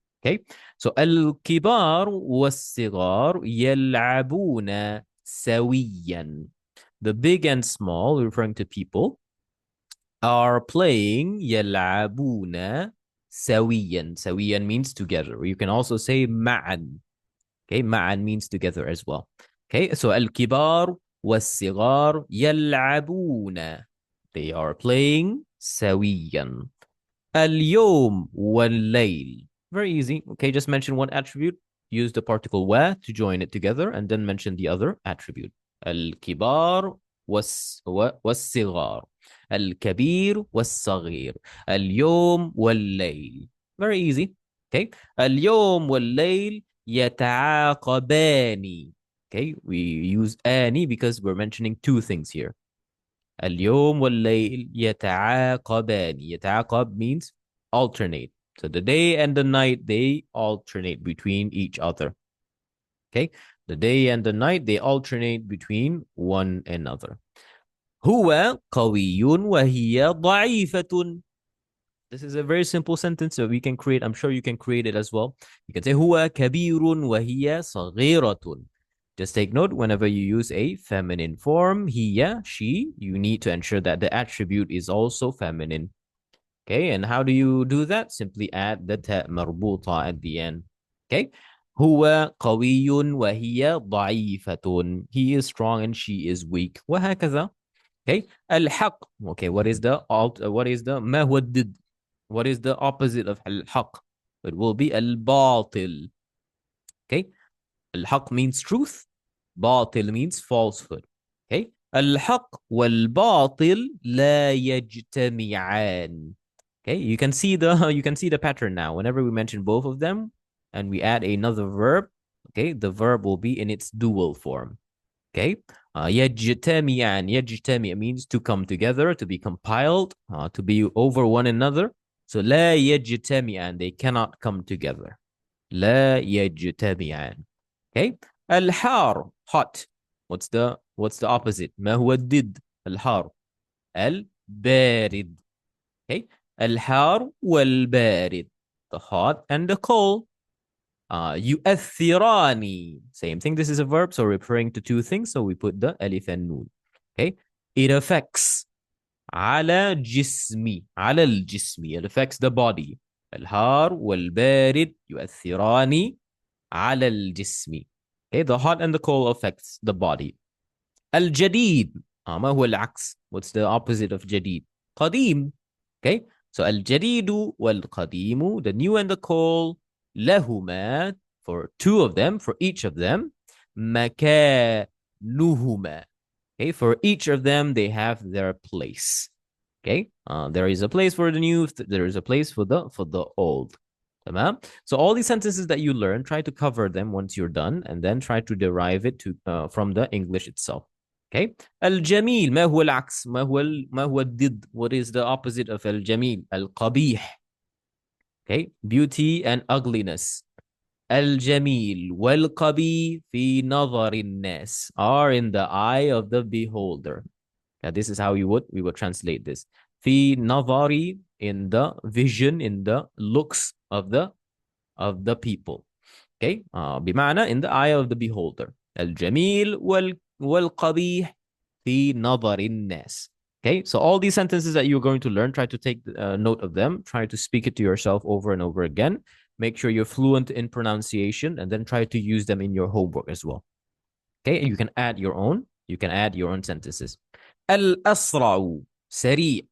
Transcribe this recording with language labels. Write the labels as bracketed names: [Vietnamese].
[English] Okay, so [Arabic] الكبار والصغار يلعبون سويا. [English] The big and small, referring to people, are playing [Arabic] يلعبون سويا. [English] سويا means together. You can also say معا. Okay, معا means together as well. Okay, so [Arabic] الكبار والصغار يلعبون. [English] They are playing سويا. [Arabic] اليوم والليل. [English] Very easy. Okay, just mention one attribute. Use the particle wa to join it together and then mention the other attribute. [Arabic] الكبار والصغار. الكبير والصغير. اليوم والليل. [English] Very easy. Okay. [Arabic] اليوم والليل يتعاقبان. [English] Okay, we use ani because we're mentioning two things here. [Arabic] اليوم والليل يتعاقبان. [English] يتعاقب means alternate. So the day and the night, they alternate between each other. Okay, the day and the night, they alternate between one another. [Arabic] هو قوي وهي ضعيفة. [English] This is a very simple sentence that we can create. I'm sure you can create it as well. You can say [Arabic] هو كبير وهي صغيرة. [English] Just take note, whenever you use a feminine form, hiya, she, you need to ensure that the attribute is also feminine. Okay, and how do you do that? Simply add the ta marbuta at the end. Okay, [Arabic] هو قوي وهي ضعيفة. [English] He is strong and she is weak. [Arabic] وهكذا. [English] Okay, [Arabic] الحق. [English] Okay, [Arabic] ما هو الضد? [English] What is the opposite of الحق? It will be الباطل. Okay, الحق means truth. باطل means falsehood. Okay, [Arabic] الحق والباطل لا يجتمعان. [English] Okay, you can see the pattern now. Whenever we mention both of them and we add another verb, okay, the verb will be in its dual form. Okay, يجتمعان. يجتمع means to come together, to be compiled, to be over one another. So [Arabic] لا يجتمعان, [English] they cannot come together. [Arabic] لا يجتمعان. [English] Okay, الحار, hot. What's the opposite? [Arabic] ما هو الضد الحار? البارد. [English] Okay, [Arabic] الحار والبارد, [English] the hot and the cold. يؤثران, same thing. This is a verb, so referring to two things, so we put the alif and noon. Okay, it affects. [Arabic] على جسمي. على الجسم, [English] it affects the body. [Arabic] الحار والبارد يؤثران على الجسم. [English] Okay, the hot and the cold affects the body. [Arabic] الجديد, ما هو العكس? [English] What's the opposite of جديد? [Arabic] قديم. [English] Okay, so [Arabic] الجديد والقديم, [English] the new and the cold, [Arabic] لهما, [English] for two of them, for each of them, [Arabic] مكانهما. [English] Okay, for each of them, they have their place. Okay, there is a place for the new, there is a place for the old. [Arabic] تمام. [English] So all these sentences that you learn, try to cover them once you're done, and then try to derive it from the English itself. Okay. [Arabic] الجميل ما هو العكس؟ ما هو الضد؟ [English] What is the opposite of [Arabic] الجميل؟ القبيح. [English] Okay. Beauty and ugliness. [Arabic] الجميل والقبيح في نظر الناس [English] are in the eye of the beholder. Now, this is how we would translate this. [Arabic] في نظري, [English] in the vision, in the looks of the people. Okay. بمعنى in the eye of the beholder. [Arabic] الجميل والقبيح في نظر الناس. [English] Okay. So all these sentences that you're going to learn, try to take note of them. Try to speak it to yourself over and over again. Make sure you're fluent in pronunciation, and then try to use them in your homework as well. Okay. And you can add your own. You can add your own sentences. [Arabic] الأسرع, سريع.